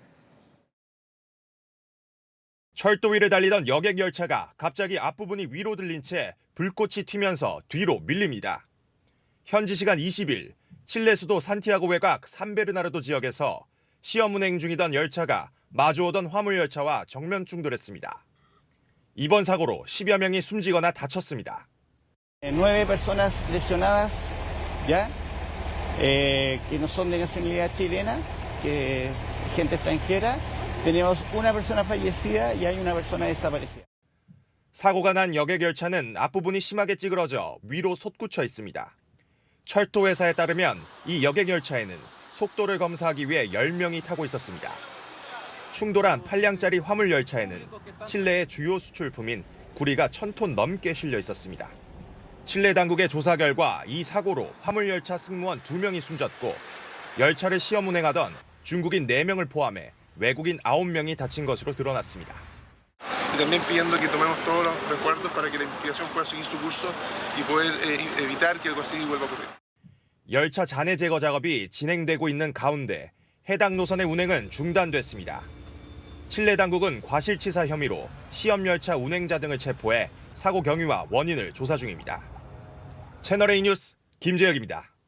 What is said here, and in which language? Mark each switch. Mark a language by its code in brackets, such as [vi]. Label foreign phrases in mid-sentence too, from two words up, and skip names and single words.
[ko] 철도 위를 달리던 여객 열차가 갑자기 앞부분이 위로 들린 채 불꽃이 튀면서 뒤로 밀립니다. 현지 시간 20일 칠레 수도 산티아고 외곽 산베르나르도 지역에서 시험 운행 중이던 열차가 마주오던 화물열차와 정면 충돌했습니다. 이번 사고로 10여 명이 숨지거나 다쳤습니다. [es] 9 personas lesionadas ya que no son de nacionalidad chilena, que gente extranjera. Tenemos una persona fallecida y hay una persona desaparecida. [ko] 사고가 난 여객열차는 앞부분이 심하게 찌그러져 위로 솟구쳐 있습니다. 철도회사에 따르면 이 여객열차에는 속도를 검사하기 위해 10명이 타고 있었습니다. 충돌한 8량짜리 화물열차에는 칠레의 주요 수출품인 구리가 1000톤 넘게 실려 있었습니다. 칠레 당국의 조사 결과 이 사고로 화물열차 승무원 2명이 숨졌고 열차를 시험 운행하던 중국인 4명을 포함해 외국인 9명이 다친 것으로 드러났습니다. [es] Y también pidiendo que tomemos todos los resguardos para que la investigación pueda seguir su curso y poder evitar que algo así vuelva a ocurrir. [ko] 열차 잔해 제거 작업이 진행되고 있는 가운데 해당 노선의 운행은 중단됐습니다. 칠레 당국은 과실치사 혐의로 시험 열차 운행자 등을 체포해 사고 경위와 원인을 조사 중입니다. 채널A 뉴스 김재혁입니다.